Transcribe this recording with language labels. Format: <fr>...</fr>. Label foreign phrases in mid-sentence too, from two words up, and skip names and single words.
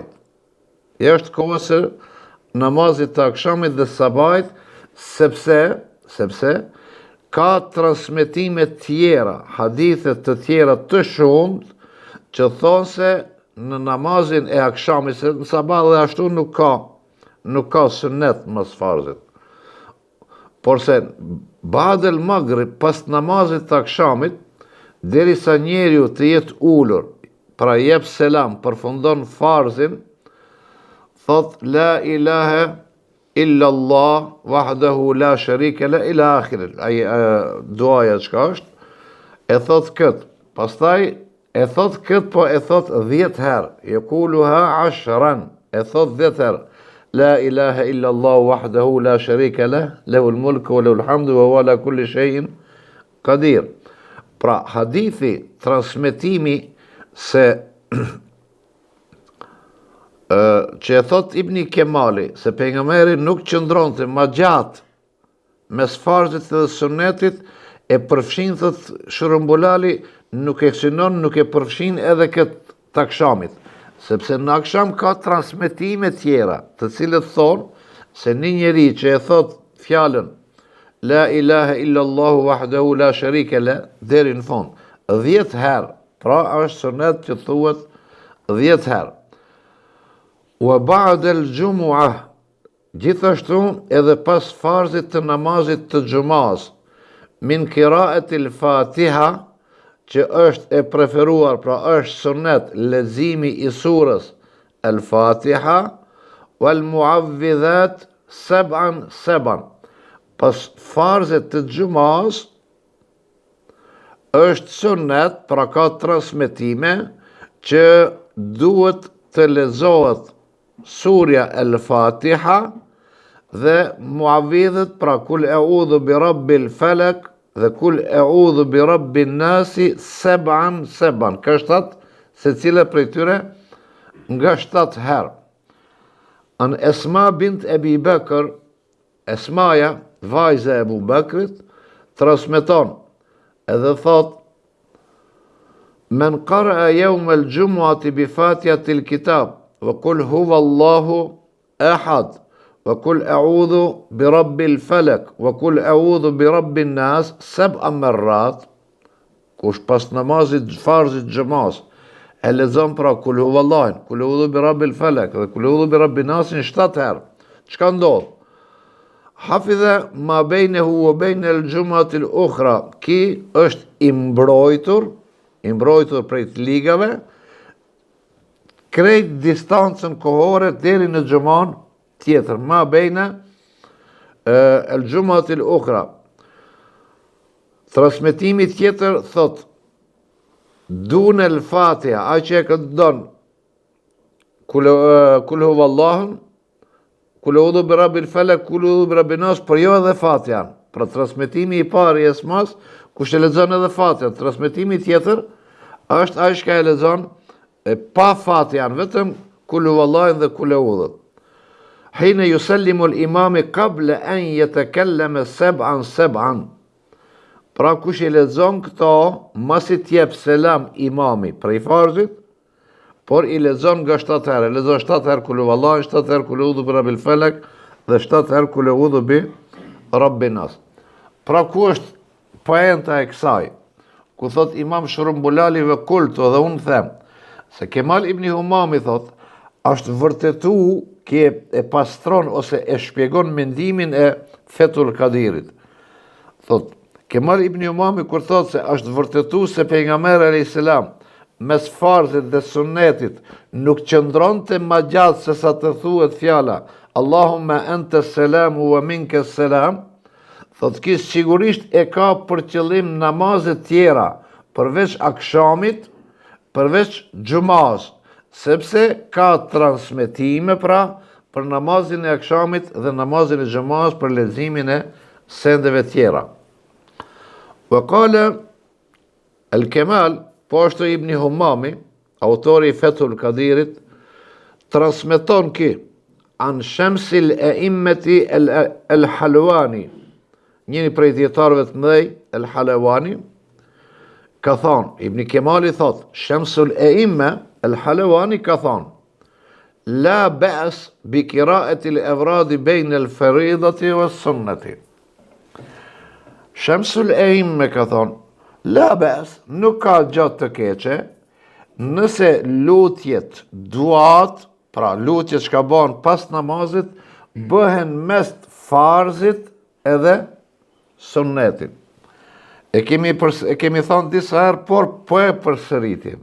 <sq>Jashtë kohës së namazit të akshamit dhe sabahit, sepse ka transmetime tjera, hadithet të tjera të shumët që thonë se në namazin e akshamit, se në sabah dhe ashtu nuk ka sunnet mës farzit. Por se</sq> <ar>بعد المغرب</ar> <sq>pas namazit të akshamit, derisa njeriu të jetë ulur, pra jep selam, përfundon farzin, thot</sq> <ar>لا إله إلا الله وحده لا شريك له إلى آخر.</ar> <sq>Ai duaja çka është, e thot kët. Pastaj e thot kët, po e thot 10 herë. Yaquluha 10, e thot 10 herë.</sq> <ar>لا إله إلا الله وحده لا شريك له له الملك وله الحمد وهو على كل شيء قدير.</ar> <sq>Pra hadithi, transmetimi se që e thot Ibn Kemali se pejgamberi nuk qëndronte më gjatë mes farzit dhe sunnetit, e përfshin, thot Shërumbulali, nuk e synon, nuk e përfshin edhe këtë të akshamit. sepse në akşam ka transmetime tjera, të cilët thonë se një njeri që e thot fjalën</sq> <ar>لا إله إلا الله وحده لا شريك له</ar> <sq>deri në fund 10 herë, pra është sunet që thuhet 10 herë.</sq> <ar>وبعد الجمعة,</ar> <sq>gjithashtu edhe pas farzit të namazit të xumas,</sq> <ar>من قراءة الفاتحة,</ar> <sq>që është e preferuar, pra është sunet leximi i surës al-Fatiha,</sq> <ar>والمعوذات سبعا.</ar> <sq>Pas farzit të xumas është sunet, pra ka transmetime që duhet të lexohet surja al-Fatiha dhe muawidhet, pra</sq> <ar>قل أعوذ برب الفلق</ar> <sq>dhe</sq> <ar>قل أعوذ برب الناس سبعا.</ar> <sq>Ka 7, se cila prej tyre nga 7 herë. An Esma bint Ebi Bekër, Esmaja, vajza e Ebu Bekrit, transmeton edhe thot</sq> <ar>من قرأ يوم الجمعة بفاتحة الكتاب وقل هو الله أحد وقل أعوذ برب الفلق وقل أعوذ برب الناس 7 مرات,</ar> <sq>kush pas namazit farzit xhamas e lexon pra</sq> <ar>قل هو الله, قل أعوذ برب الفلق</ar> <sq>dhe</sq> <ar>قل أعوذ برب الناس</ar> <sq>7 herë, çka ndodh?</sq> <ar>حفظ ما بينه وبين الجمعة الأخرى,</ar> <sq>ki është i mbrojtur prej të ligave, krejt distancën kohore deri në xhuman tjetër,</sq> <ar>ما بين الجمعة الأخرى.</ar> <sq>Transmetimi tjetër thot</sq> <ar>دون الفاتحة,</ar> <sq>ai që e këndon</sq> <ar>قل هو الله, قل أعوذ برب الفلق قل أعوذ برب الناس,</ar> <sq>por jo edhe Fatihan. Pra transmetimi i parë i Esmas, kush e lexon edhe Fatihan. Transmetimi tjetër është ai që e lexon pa Fatihan, vetëm</sq> <ar>قل هو الله</ar> <sq>dhe</sq> <ar>قل أعوذ. حين يسلم الإمام قبل أن يتكلم سبعا.</ar> <sq>Pra kush e lexon këto, masi t'jep selam imami prej farzit, por i lexon nga 7 herë, lexon 7 herë</sq> <ar>قل هو الله,</ar> <sq>7 herë</sq> <ar>قل أعوذ برب الفلق</ar> <sq>dhe 7 herë</sq> <ar>قل أعوذ برب الناس.</ar> <sq>Pra ku është poenta e kësaj? Ku thot Imam Shrumbulali</sq> <ar>وقلت,</ar> <sq>dhe unë them se Kemal ibn Humami thot është vërtetu që e pastron ose e shpjegon mendimin e Fethul Kadirit. Thot Kemal ibn Humami kur thot se është vërtetu se pejgamberi</sq> <ar>عليه السلام</ar> <sq>mes farzit dhe sunnetit nuk qëndronte ma gjatë se sa të thuhet fjala</sq> <ar>اللهم أنت السلام ومنك السلام,</ar> <sq>thot kis sigurisht e ka për qëllim namazet tjera, përveç akshamit, përveç xhumas, sepse ka transmetime pra për namazin e akshamit dhe namazin e xhumas për leximin e sendeve tjera.</sq> <ar>وقال الكمال,</ar> <sq>po ashtu Ibn Humami, autori i Fethul Kadirit, transmeton ki an Shamsil A'immati al-Halwani, njëri prej dietarëve të mëdhej, al-Halwani, ka thonë, Ibn Kemali thot, Shamsul A'imma al-Halwani ka thonë,</sq> <ar>لا بأس بقراءة الأوراد بين الفريضة والسنة.</ar> <sq>Shamsul A'imma ka thonë,</sq> <ar>لا بأس,</ar> <sq>nuk ka gjatë të keqe, nëse lutjet, duat, pra lutjet që ka ban pas namazit, bëhen mes farzit edhe sunnetit. E kemi thonë disa herë, por po e përsëritim.</sq>